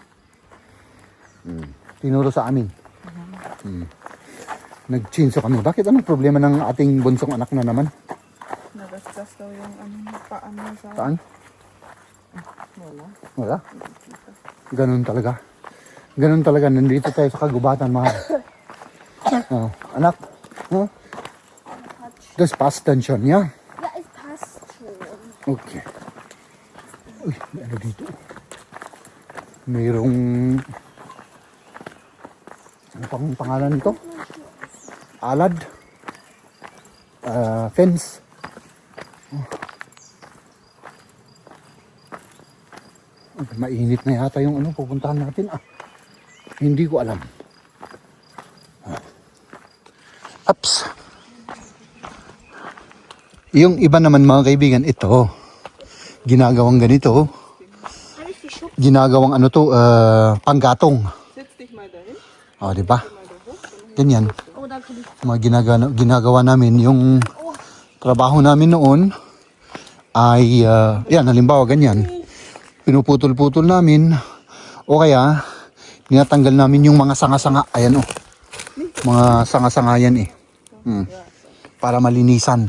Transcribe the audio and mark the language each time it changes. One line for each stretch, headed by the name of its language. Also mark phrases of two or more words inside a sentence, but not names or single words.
Filipino: Tinuro sa amin. Nag-chainsaw kami. Bakit? Anong problema ng ating bunsong anak na naman? Nagasgas daw yung paano sa... Saan? Wala. Wala? Ganun talaga. Ganun talaga. Nandito tayo sa kagubatan, mahal. Oh, anak.
German: Huh? Das passt dann schon, ja? Ja, es passt schon.
Filipino: Okay. Uy, may ano dito? Mayroong... Ano pang pangalan nito? Alad. Fence. Oh. Mainit na yata yung pupuntahan natin. Hindi ko alam. Ups. Yung iba naman mga kaibigan, ito. Ginagawang ganito. Ginagawang panggatong.
German: Setz dich mal dahin.
Filipino: O, di ba? Ganyan.
German: Oh, da kann ich.
Filipino: Mga ginagawa namin. Yung trabaho namin noon ay, yan, halimbawa ganyan. Pinuputol-putol namin. O kaya, tinatanggal namin yung mga sanga-sanga. Ayan o. Mga sanga-sanga yan eh. Para malinisan.